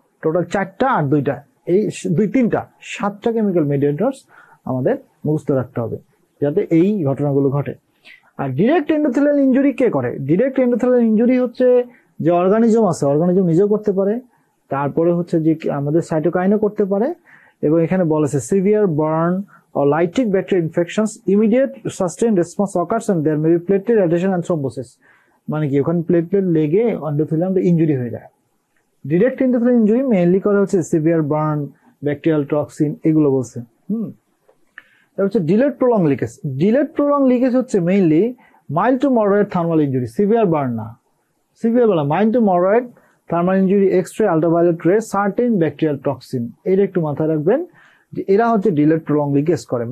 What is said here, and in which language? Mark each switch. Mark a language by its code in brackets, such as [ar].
[bn] Total 4টা আর 2টা, এই 2-3টা 7টা কেমিক্যাল মেডিয়েটরস আমাদের মুখস্থ রাখতে হবে যাতে এই ঘটনাগুলো ঘটে। আর ডিরেক্ট এন্ডোথেলিয়াল ইনজুরি কে করে? ডিরেক্ট এন্ডোথেলিয়াল ইনজুরি হচ্ছে যে অর্গানিজম আছে, অর্গানিজম নিজেও করতে পারে, তারপরে হচ্ছে যে আমাদের সাইটোকাইনও করতে পারে। এবং এখানে বলেছে [en] Severe burn or lytic bacterial infections, immediate sustained response occurs and there may be platelet adhesion and thrombosis। [bn] মানে কি, ওখানে প্লেটলেট লেগে এন্ডোথেলিয়ামটা ইনজুরি হয়ে যায়। ডিরেক্ট এন্ডোথেলিয়াল ইনজুরি মেইনলি করে হচ্ছে সিভিয়ার বার্ন, ব্যাকটেরিয়াল টক্সিন, এগুলো বলছে। এটা হচ্ছে delayed prolong leakage. Delayed prolong leakage হচ্ছে mainly mild to moderate thermal injury, severe burn না, সিভিয়ার বলা, mild to moderate thermal injury, X-ray, ultraviolet রে, সার্টেন ব্যাকটেরিয়াল টক্সিন, এটা একটু মাথায় রাখবেন যে এরা হচ্ছে ডিলেড প্রলং লিকেজ করে।